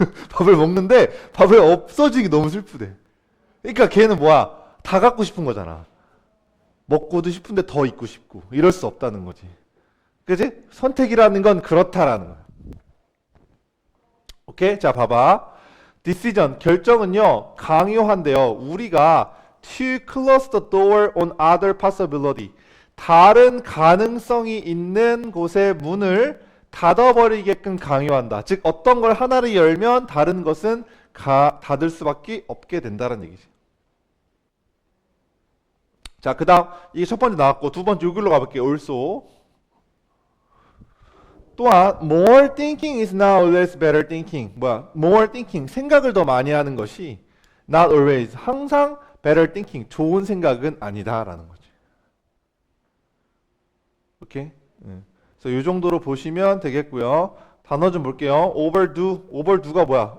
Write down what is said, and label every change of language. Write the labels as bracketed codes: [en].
[ko] 밥을 먹는데 밥을 없어지기 너무 슬프대. 그러니까 걔는 뭐야? 다 갖고 싶은 거잖아. 먹고도 싶은데 더 있고 싶고 이럴 수 없다는 거지. 그지? 선택이라는 건 그렇다라는 거야. 오케이? 자, 봐봐. decision, 결정은요, 강요한대요. 우리가 [en] to close the door on other possibility. [ko] 다른 가능성이 있는 곳의 문을 닫아버리게끔 강요한다. 즉, 어떤 걸 하나를 열면 다른 것은 닫을 수밖에 없게 된다는 얘기지. 자, 그 다음, 이게 첫 번째 나왔고, 두 번째 여기로 가볼게요. [en] also. [ko] 또한 [en] more thinking is not always better thinking. [ko] 뭐야? [en] more thinking, [ko] 생각을 더 많이 하는 것이 [en] not always, [ko] 항상 [en] better thinking, [ko] 좋은 생각은 아니다라는 거지. 오케이? 그래서 이 정도로 보시면 되겠고요. 단어 좀 볼게요. overdo, overdo가 뭐야?